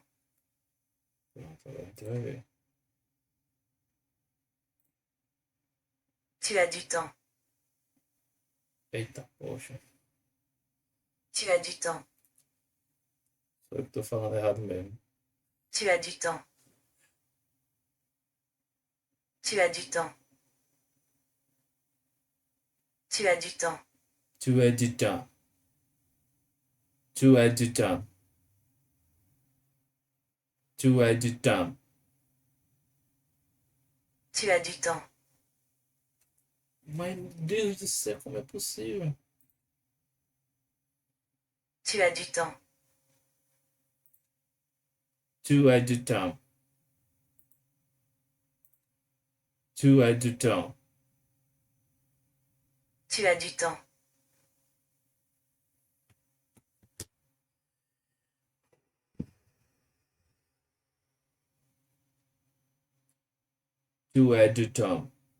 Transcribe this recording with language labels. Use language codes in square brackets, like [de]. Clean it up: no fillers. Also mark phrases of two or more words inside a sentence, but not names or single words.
[pt] Pronto, agora a gente vai ver. [fr] Tu as du temps. [pt] Eita, poxa. [fr] Tu as du temps. [pt] Sou eu que tô falando errado mesmo. [fr] Tu as du temps. Tu as du temps. Tu as du temps. Tu es du temps. Tu es du temps. Tu es du temps. Tu as du temps. [pt] Mas, Deus do céu, como é possível? [fr] Tu as du temps. Tu as du temps. Tu as du temps. Tu as du temps. Tu as du temps.